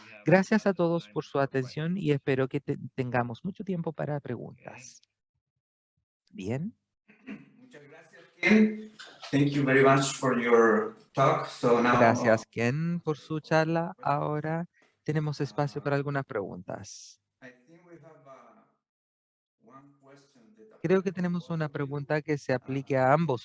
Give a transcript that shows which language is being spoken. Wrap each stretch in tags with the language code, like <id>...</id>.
<es>Gracias a todos por su atención y espero que tengamos mucho tiempo para preguntas. Bien. Muchas gracias, Ken.</es> <en>Thank you very much for your talk. So now,</en> <es>Gracias, Ken, por su charla. Ahora tenemos espacio para algunas preguntas.</es> <en>I think we have one question that</en> <es>Creo que tenemos una pregunta que se aplique a ambos</es>